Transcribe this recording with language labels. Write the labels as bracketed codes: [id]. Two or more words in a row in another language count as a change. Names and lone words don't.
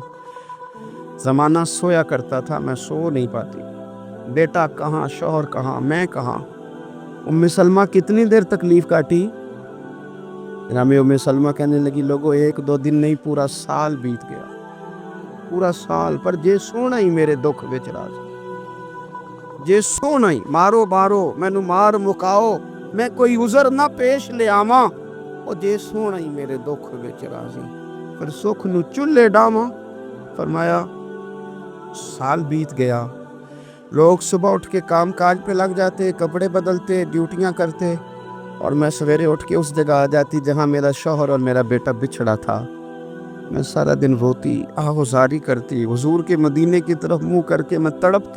[ur] زمانہ سویا کرتا تھا، میں سو نہیں پاتی۔ بیٹا کہاں، شوہر کہاں، میں کہاں۔ ام سلمہ کتنی دیر تکلیف کاٹی؟ جناب ام سلمہ کہنے لگی لوگوں 1-2 دن نہیں، پورا سال [pa] بیت گیا، پورا سال، پر جے سونا ہی میرے دکھ وچ راز، جے سونا ہی مارو مارو مینو مار مکاؤ، میں کوئی عذر نہ پیش لے آواں، او جے سونا ہی میرے دکھ وچ راضی، پھر سکھ نو چولہے ڈاواں۔ [ur] فرمایا سال بیت گیا، لوگ صبح اٹھ کے کام کاج پہ لگ جاتے، کپڑے بدلتے، ڈیوٹیاں کرتے، اور میں سویرے اٹھ کے اس جگہ آ جاتی جہاں میرا شوہر اور میرا بیٹا بچھڑا تھا۔ میں سارا دن روتی، آہوزاری کرتی، حضور کے مدینے کی طرف منہ کر کے میں تڑپتی۔